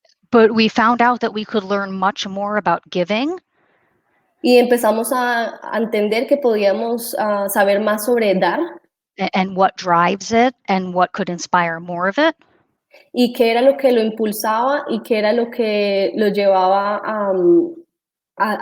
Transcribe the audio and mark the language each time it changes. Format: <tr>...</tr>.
<en>But we found out that we could learn much more about giving.</en> <es>Y empezamos a entender que podíamos saber más sobre dar.</es> <en>And what drives it and what could inspire more of it.</en> <es>Y qué era lo que lo impulsaba y qué era lo que lo llevaba a</es>